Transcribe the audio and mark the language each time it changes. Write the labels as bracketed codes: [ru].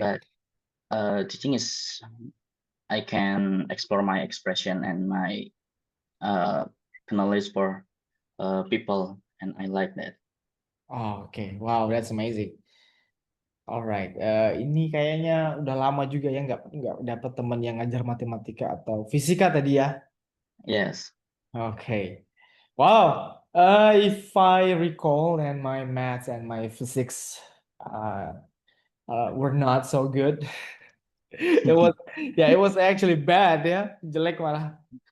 [en] But teaching is, I can explore my expression and my knowledge for people, and I like that. Oh, okay. Wow, that's amazing. [id] Alright, ini kayaknya udah lama juga ya nggak dapat teman yang ngajar matematika atau fisika tadi ya. [en] Yes. Okay. Wow. If I recall, and my maths and my physics were not so good. It was actually bad ya, [id] jelek malah.